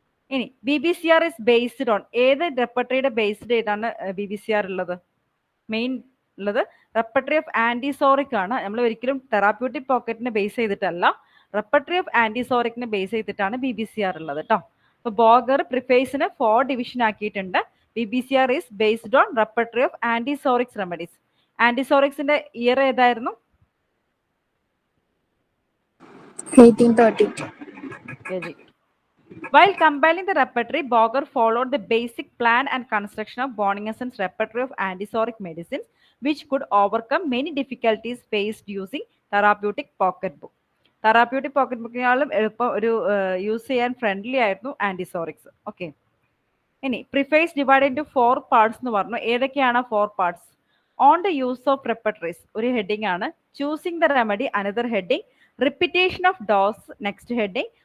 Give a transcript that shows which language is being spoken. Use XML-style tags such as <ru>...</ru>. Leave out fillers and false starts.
<ml>ഇനി BBCR is based on ഏത് റെപ്പർട്ടറിയുടെ based ആയിട്ടാണ് BBCR ഉള്ളത്? മെയിൻ ഉള്ളത് റെപ്പർട്ടറി ഓഫ് ആന്റിസോറിക് ആണ്. നമ്മൾ ഒരിക്കലും therapeutic പോക്കറ്റിനെ base ചെയ്തിട്ടല്ല, repertory of ആന്റിസോറിക്കിനെ base ചെയ്തിട്ടാണ് BBCR ഉള്ളത് കേട്ടോ. അപ്പോൾ ബോഗർ പ്രിഫേസിന് 4 ഡിവിഷൻ ആക്കിയിട്ടുണ്ട്.</ml> <en>BBCR is based on repertory of antisorics remedies.</en> <ml>ആന്റിസോറിക്സിന്റെ year ഏതായിരുന്നു? 1832.</ml> <en>While compiling the repertory, Boger followed the basic plan and construction of Bonninghausen's repertory of antisoric medicines, which could overcome many difficulties faced using therapeutic pocketbook.</en> <ml>Therapeutic pocket ബുക്കിനാളും എളുപ്പം ഒരു use ചെയ്യാൻ friendly ആയിരുന്നു ആന്റിസോറിക്സ്.</ml> <en>Okay, ഇനി preface divide into 4 parts എന്ന് പറഞ്ഞു. ഏതൊക്കെയാണ് 4 parts? On the use of repertories ഒരു ഹെഡിങ് ആണ്. Choosing the remedy another heading. Repetition of dose next heading.</en>